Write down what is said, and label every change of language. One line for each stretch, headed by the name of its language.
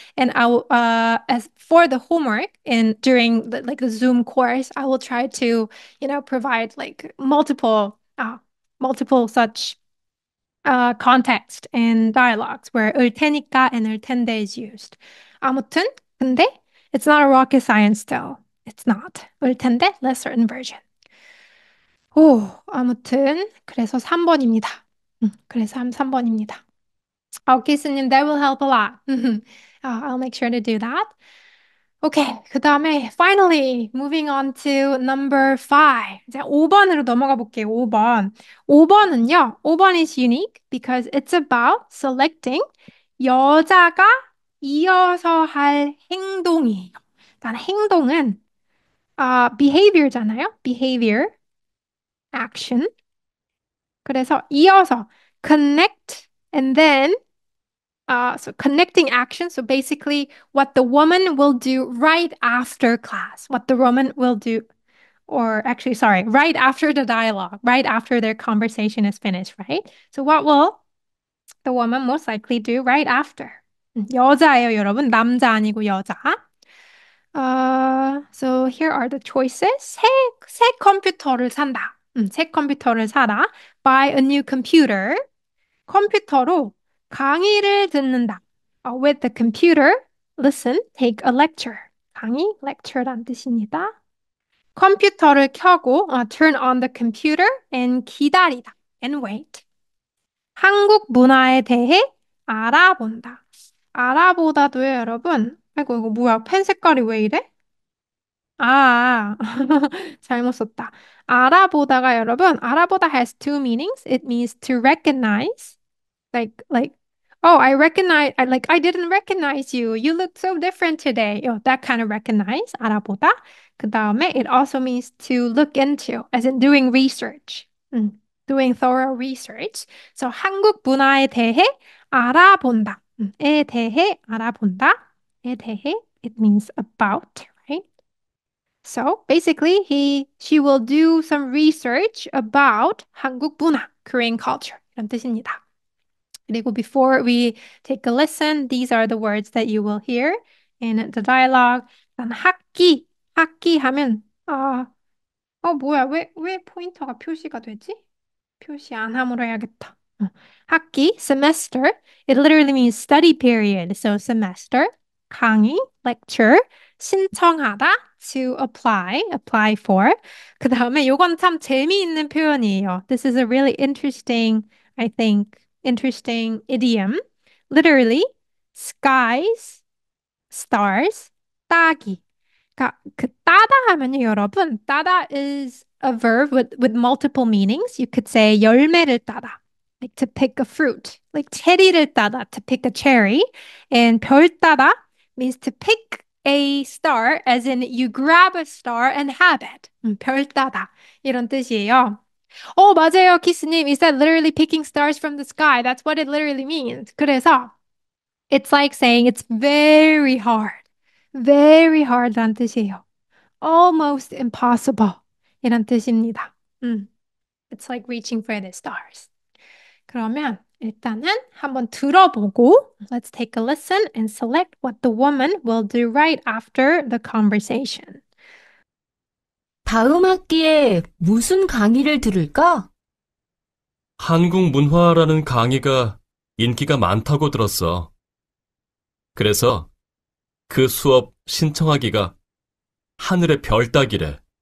English: And I will, as for the homework and during the Zoom course, I will try to, provide like multiple such context and dialogues where 을 테니까 and 을 텐데 is used.
Korean: 아무튼, 근데
English: it's not a rocket science still. It's not. 을 텐데, less certain version.
Korean: 오, 아무튼, 그래서 3번입니다. 그래서 3번입니다.
English: 기스님, that will help a lot. I'll make sure to do that. Okay,
Korean: 그 다음에
English: finally moving on to number 5.
Korean: 이제 5번으로 넘어가 볼게요. 5번. 5번은요.
English: 5번 is unique because it's about selecting
Korean: 여자가 이어서 할 행동이에요. 일단 행동은 behavior잖아요.
English: behavior, action.
Korean: 그래서 이어서
English: connect and then so connecting action. So basically, what the woman will do right after class, what the woman will do, or actually, sorry, right after the dialogue, right after their conversation is finished, right? So what will the woman most likely do right after?
Korean: 여자예요, 여러분. 남자 아니고 여자.
English: So here are the choices.
Korean: 새 컴퓨터를 산다. 새 컴퓨터를 사다.
English: Buy a new computer.
Korean: 컴퓨터로 강의를 듣는다.
English: With the computer, listen, take a lecture.
Korean: 강의, lecture란 뜻입니다. 컴퓨터를 켜고
English: turn on the computer and 기다리다. And wait.
Korean: 한국 문화에 대해 알아본다. 알아보다도요, 여러분. 아이고, 이거 뭐야? 펜 색깔이 왜 이래? 아, 잘못 썼다. 알아보다가 여러분,
English: 알아보다 has two meanings. It means to recognize, like Oh, I didn't recognize you. You look so different today. That kind of recognize, 알아보다.
Korean: 그 다음에
English: it also means to look into, as in doing research. Doing thorough research.
Korean: So 한국 문화에 대해 알아본다. 에 대해 알아본다.
English: 에 대해, it means about, right? So basically, she will do some research about 한국 문화, Korean culture.
Korean: 이런 뜻입니다. 그리고
English: before we take a listen, these are the words that you will hear in the dialogue.
Korean: 일단 학기 하면 뭐야? 왜 포인터가 표시가 되지? 표시 안 함으로 해야겠다.
English: 학기, semester. It literally means study period. So semester, 강의, lecture, 신청하다, to apply for.
Korean: 그 다음에 요건 참 재미있는 표현이에요.
English: This is a really interesting, I think, interesting idiom. Literally, skies, stars, 따기.
Korean: 그러니까 그 따다 하면요, 여러분.
English: 따다 is a verb with multiple meanings. You could say 열매를 따다, like to pick a fruit. Like 체리를 따다, to pick a cherry. And 별 따다 means to pick a star, as in you grab a star and have it.
Korean: 별 따다 이런 뜻이에요. 맞아요, 키스님.
English: Is that literally picking stars from the sky? That's what it literally means.
Korean: 그래서
English: it's like saying it's very hard.
Korean: Very hard란 뜻이에요. Almost impossible 이란 뜻입니다.
English: It's like reaching for the stars.
Korean: 그러면 일단은 한번 들어보고
English: let's take a listen and select what the woman will do right after the conversation.
Korean: 다음 학기에 무슨 강의를 들을까? 한국 문화라는 강의가 인기가 많다고 들었어. 그래서 그 수업 신청하기가 하늘의 별 따기래.